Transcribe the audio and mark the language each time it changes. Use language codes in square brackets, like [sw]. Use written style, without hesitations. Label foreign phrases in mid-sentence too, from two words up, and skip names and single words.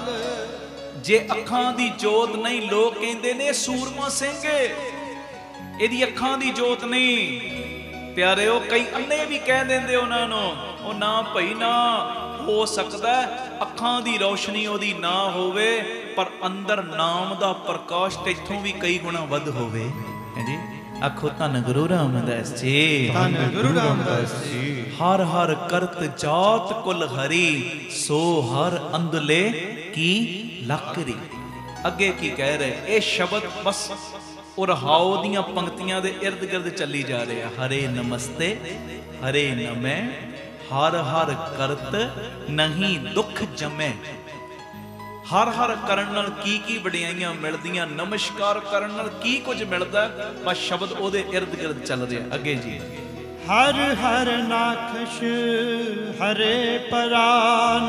[pa] ਜੇ ਅੱਖਾਂ ਦੀ ਜੋਤ ਨਹੀਂ, ਲੋਕ ਕਹਿੰਦੇ ਨੇ ਸੂਰਮਾ ਸਿੰਘ ਇਹਦੀ ਅੱਖਾਂ ਦੀ ਜੋਤ ਨਹੀਂ। ਪਿਆਰੇ ਓ ਕਈ ਅੰਨ੍ਹੇ ਭੀ ਕਹਿ ਦੇਂਦੇ ਉਨ੍ਹਾਂ ਨੂੰ, ਓ ਨਾ ਭਈ ਨਾ, ਹੋ ਸਕਦਾ ਅੱਖਾਂ ਦੀ ਰੋਸ਼ਨੀ ਓਦੀ ਨਾ ਹੋਵੇ, ਪਰ ਅੰਦਰ ਨਾਮ ਦਾ ਪ੍ਰਕਾਸ਼ ਤੈਥੋਂ ਭੀ ਕਈ ਗੁਣਾ ਵੱਧ ਹੋਵੇ। ਹੈ ਜੀ ਆਖੋ ਧੰਨ ਗੁਰੂ ਰਾਮਦਾਸ ਜੀ, ਧੰਨ ਗੁਰੂ ਰਾਮਦਾਸ ਜੀ। ਹਰਿ ਹਰਿ ਕਰਤ ਜਾਤ ਕੁਲ ਹਰੀ, ਸੋ ਹਰਿ ਅੰਦਲੇ ਕੀ ਲਾਕਰੀ। ਅਗੇ ਕੀ ਕਹਿ ਰਹੇ ਯੇ ਸ਼ਬਦ ਬਸ ਔਰ ਹਾਓ ਦੀਆਂ ਪੰਕਤੀਆਂ ਦੇ ਇਰਦ ਗਿਰਦ ਚਲੀ ਜਾ ਰਹੇ ਹੈਂ। ਹਰੇ ਨਮਸਤੇ ਹਰੇ ਨਮੇ, ਹਰਿ ਹਰਿ ਕਰਤ ਨਹੀਂ ਦੁਖ ਜਮੇ। ਹਰਿ ਹਰਿ ਕਰਨ ਨਾਲ ਕੀ ਵਡਿਆਈਆਂ ਮਿਲਦੀਆਂ, ਨਮਸਕਾਰ ਕਰਨ ਨਾਲ ਕੀ ਕੁਝ ਮਿਲਦਾ, ਬਸ ਸ਼ਬਦ ਓਦੇ ਇਰਦ ਗਿਰਦ ਚੱਲ ਰਹੇ। ਅਗੇ ਜੀ ਹਰਿ ਹਰਿ ਨਾਖਸ਼ ਹਰੇ ਪਰਾਨ।